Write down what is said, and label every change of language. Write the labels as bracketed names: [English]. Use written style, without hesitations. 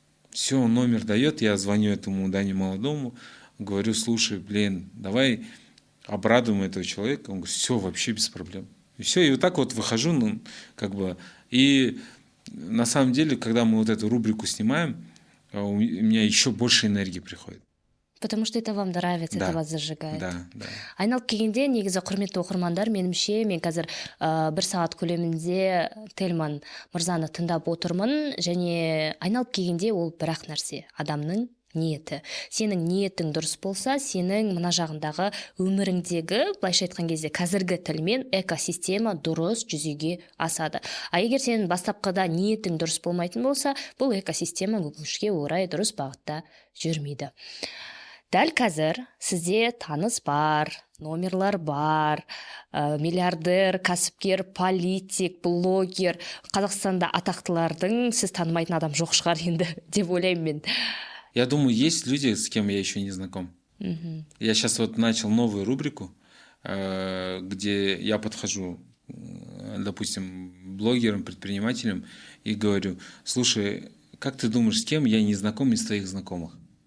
[Russian] Все, он номер дает, я звоню этому Дане Молодому, говорю, слушай, давай обрадуем этого человека. Он говорит, все, вообще без проблем. И все, и вот так вот выхожу, и на самом деле, когда мы вот эту рубрику снимаем, у меня еще больше энергии приходит. Потому что это вам нравится, Да. Это вас зажигает. Да. [Kazakh] Айналып келгенде негізі құрметті оқырмандар, меніңше мен қазір 1 сағат көлемінде Тельман мырзаны тыңдап отырмын, және айналып келгенде ол бір-ақ нәрсе, адамның ниеті. Сенің ниетің дұрыс болса, сенің мына жағындағы өміріңдегі, былайша айтқан кезде қазіргі тілмен экосистема дұрыс жүзеге асады. А егер сенің бастапқыда ниетің дұрыс болмайтын болса, бұл экосистема өкінішке орай дұрыс бағытта жүрмейді. Дәл қазір сізде таныс бар, номерлар бар, миллиардер, кәсіпкер, политик, блогер, Қазақстанда атақтылардың сіз танымайтын адам жоқ шығар енді деп ойлаймын мен. [Russian] Я думаю, есть люди, с кем я еще не знаком. Я сейчас начал новую рубрику, где я подхожу, допустим, блогерам, предпринимателям и говорю, слушай, как ты думаешь, с кем я не знаком из твоих знакомых?